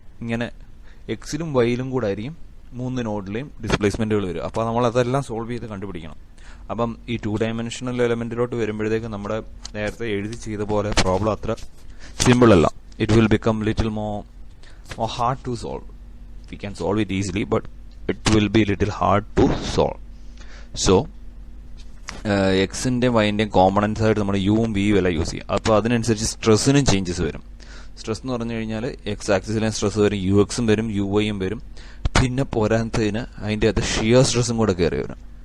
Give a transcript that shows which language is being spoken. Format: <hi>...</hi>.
<ml>ഇങ്ങനെ എക്സിലും വൈയിലും കൂടെ ആയിരിക്കും 3 നോഡിലെയും ഡിസ്പ്ലേസ്മെന്റുകൾ വരും. അപ്പോൾ നമ്മൾ അതെല്ലാം സോൾവ് ചെയ്ത് കണ്ടുപിടിക്കണം. അപ്പം ഈ 2 ഡയമെൻഷണൽ എലമെന്റിലോട്ട് വരുമ്പോഴത്തേക്ക് നമ്മുടെ നേരത്തെ എഴുതി ചെയ്ത പോലെ പ്രോബ്ലം അത്ര സിമ്പിൾ അല്ല.</ml> <en>It will become little more hard to solve. We can solve it easily, but it will be little hard to solve.</en> <ml>So എക്സിന്റെയും വൈന്റെയും components ആയിട്ട് നമ്മൾ യുവും വിയും എല്ലാം യൂസ് ചെയ്യും. അപ്പോൾ അതിനനുസരിച്ച് സ്ട്രെസ്സിനും ചേഞ്ചസ് വരും. സ്ട്രെസ് എന്ന് പറഞ്ഞു കഴിഞ്ഞാൽ എക്സ് ആക്സിസിലും സ്ട്രെസ് വരും, UX വരും, UYയും വരും. പിന്നെ പോരാത്തതിന് അതിൻ്റെ അകത്ത് ഷിയർ സ്ട്രെസ്സും കൂടെ കയറി വരും.</ml>